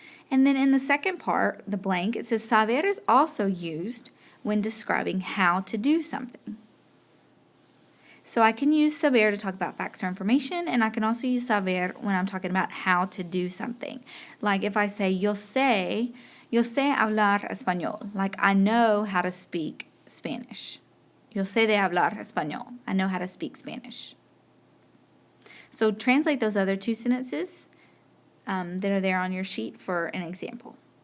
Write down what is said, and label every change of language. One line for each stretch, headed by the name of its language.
English: And then in the second part, the blank, it says saber is also used when describing how to do something. So I can use saber to talk about facts or information, and I can also use saber when I'm talking about how to do something. Like if I say,
Spanish: yo sé hablar español.
English: Like I know how to speak Spanish.
Spanish: Yo sé de hablar español.
English: I know how to speak Spanish. So translate those other two sentences that are there on your sheet for an example.